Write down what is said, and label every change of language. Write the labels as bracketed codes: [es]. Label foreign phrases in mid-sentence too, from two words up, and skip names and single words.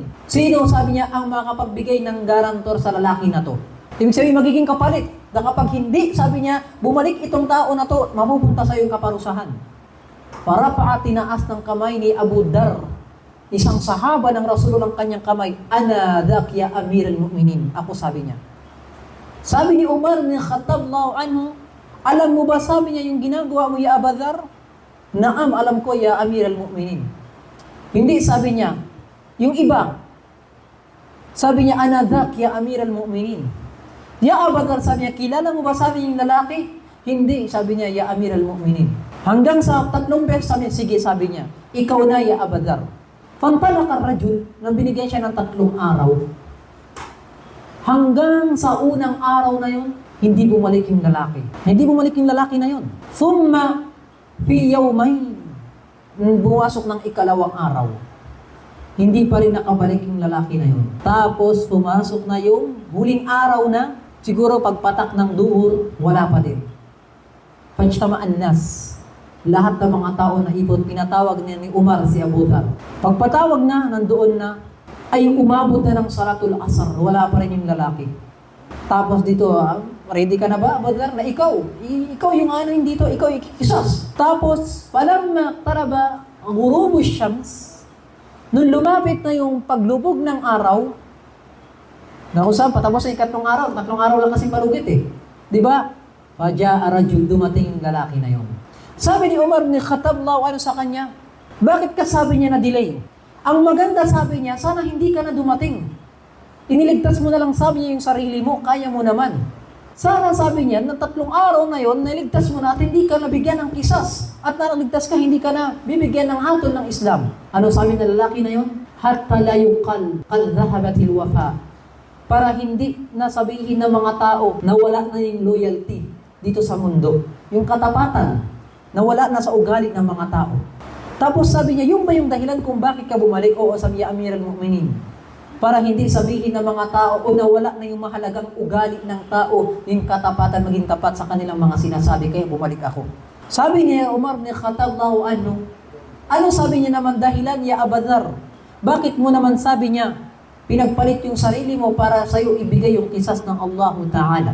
[tl] Sino, sabi niya, ang makapagbigay ng garantor sa lalaki na to? Ibig sabihin, magiging kapalit. Na kapag hindi, sabi niya, bumalik itong tao na to, mapupunta sa iyong kaparusahan. Para tinaas ng kamay ni Abu Dar, isang sahaba ng Rasulullah, ng kanyang kamay, [ar] أنا ذاك يا أمير المؤمنين. [tl] Ako, sabi niya. Sabi ni Umar ibn Khattab anhu, alam mo ba, sabi niya, yung ginagawa mo, ya Abu Dar? Naam, alam ko, ya Amir al-Mu'minin. Hindi, sabi niya. Yung iba, sabi niya, [ar] أنا ذاك يا أمير المؤمنين. [tl] Ya Abu Dar, sabi niya, kilala mo ba, sabi yung lalaki? Hindi, sabi niya, ya Amir al-Mu'minin. Hanggang sa 3 beses, sabi niya, sige, sabi niya, ikaw na, ya Abu Dar. [ar] فانطلق رجل, [tl] nang binigyan siya ng 3 araw. Hanggang sa unang araw na yun, hindi bumalik yung lalaki. Hindi bumalik yung lalaki na yun. [ar] ثم في يومين, [tl] bumasok ng 2nd araw. Hindi pa rin nakabalik yung lalaki na yun. Tapos pumasok na yung huling araw na, siguro pagpatak ng duhur, wala pa din. [ar] فاجتمع الناس. [tl] Lahat ng mga tao na ipon, pinatawag niya ni Umar si Abu Dhar. Pagpatawag na, nandoon na, ay umabot na ng [ar] صلاة العصر, [tl] wala pa rin yung lalaki. Tapos dito, ready ka na ba, Abu Dhar, na ikaw yung ano yung dito, ikaw yung kisas. Tapos, [ar] فلما قرب غروب الشمس, [tl] nung lumapit na yung paglubog ng araw, na kung saan, patapos sa 2nd araw, 3 araw lang kasi palugit eh. Di ba? [ar] فجاء رجل, [tl] dumating yung lalaki na yun. Sabi ni Umar ibn Khattab ano sa kanya, bakit ka sabi niya na delay? Ang maganda, sabi niya, sana hindi ka na dumating. Iniligtas mo na lang, sabi niya, yung sarili mo, kaya mo naman. Sana, sabi niya, na 3 araw na yon, niligtas mo na at hindi ka nabigyan ng kisas. At naligtas ka, hindi ka na bibigyan ng hatol ng Islam. Ano sabi ng lalaki na yon? [ar] حتى لا يقال قد ذهب الوفاء. [tl] Para hindi nasabihin ng mga tao na wala na yung loyalty dito sa mundo. Yung katapatan, na wala na sa ugali ng mga tao. Tapos sabi niya, yung ba yung dahilan kung bakit ka bumalik? Oo, sabi niya, Amir al-Mu'minin. Para hindi sabihin ng mga tao o nawala na yung mahalagang ugali ng tao, yung katapatan maging tapat sa kanilang mga sinasabi, kaya bumalik ako. Sabi niya, Umar ibn Khattab ano sabi niya naman dahilan, ya Abu Dhar? Bakit mo naman, sabi niya, pinagpalit yung sarili mo para sa'yo ibigay yung kisas ng Allah Ta'ala?